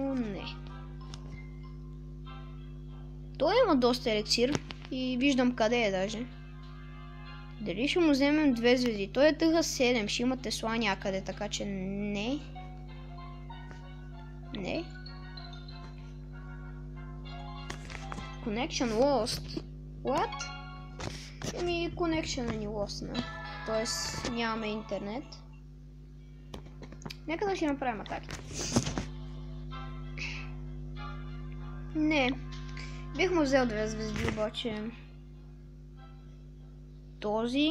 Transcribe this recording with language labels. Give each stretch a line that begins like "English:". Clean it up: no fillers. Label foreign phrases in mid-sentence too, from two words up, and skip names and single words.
Bulgarian: не. Той има доста еликсир и виждам къде е даже. Дали ще му вземем 2 звезди? Той е тъга 7, ще има Тесла някъде, така че не. Не.
English: Connection lost. What?
Bulgarian: Еми, connection ни лостна. Тоест, нямаме интернет. Нека да ще направим атаки. Не. Бих му взел 2 звезди, обаче... Този...